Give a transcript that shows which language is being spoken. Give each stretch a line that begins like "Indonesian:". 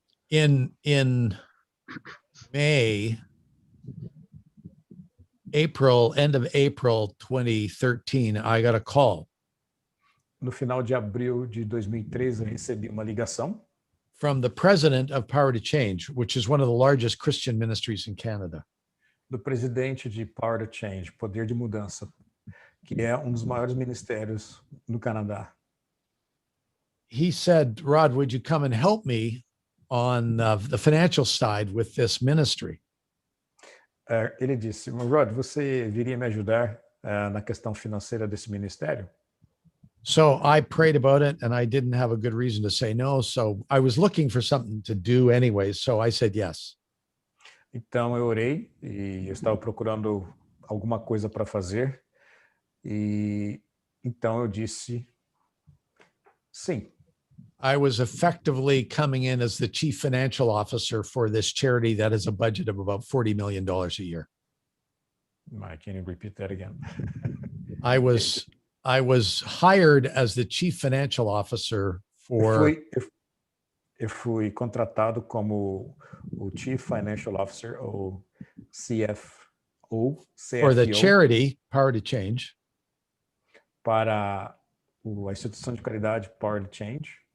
English: In May, end of April 2013, I got a call.
Portuguese: No final de abril de 2013, eu recebi uma ligação
English: from the president of Power to Change, which is one of the largest Christian ministries in Canada.
Portuguese: Do presidente de Power to Change, Poder de Mudança, que é dos maiores ministérios no Canadá.
English: He said, Rod, would you come and help me on the financial side with this ministry?
Portuguese: Ele disse, Rod, você viria me ajudar na questão financeira desse ministério?
English: So I prayed about it and I didn't have a good reason to say no. So I was looking for something to do anyways. So I said yes.
Portuguese: Então eu orei e eu estava procurando alguma coisa para fazer. E então eu disse sim.
English: I was effectively coming in as the chief financial officer for this charity that has a budget of about $40 million a year. Can you repeat that again? I was hired as the chief financial officer for.
Portuguese: Eu fui contratado como o Chief Financial Officer, ou CFO,
English: for the charity Power to Change.
Portuguese: Para a instituição de caridade Power to Change.